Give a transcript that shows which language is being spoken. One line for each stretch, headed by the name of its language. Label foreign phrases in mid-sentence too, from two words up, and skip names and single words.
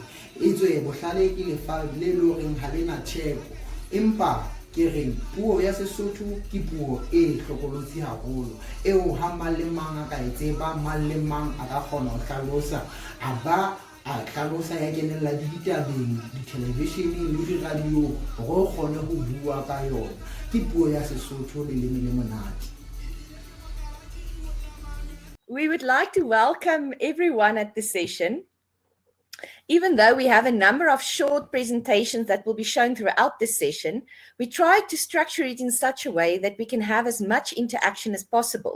Southern Sotho: Etswe bohlale ke lefa le loreng ha le na theko, empa ke re puo ya Sesotho ke puo e hlokolotsi haholo, eo ha mang le mang a ka e tseba, mang le mang a ka kgona ho hlalosa, a ba a hlalosa ya kenella ditabeng, di-television le di-radio hore o kgone ho bua ka yona. Ke puo ya Sesotho leleme le monate.
English: We would like to welcome everyone at this session. Even though we have a number of short presentations that will be shown throughout this session, we tried to structure it in such a way that we can have as much interaction as possible.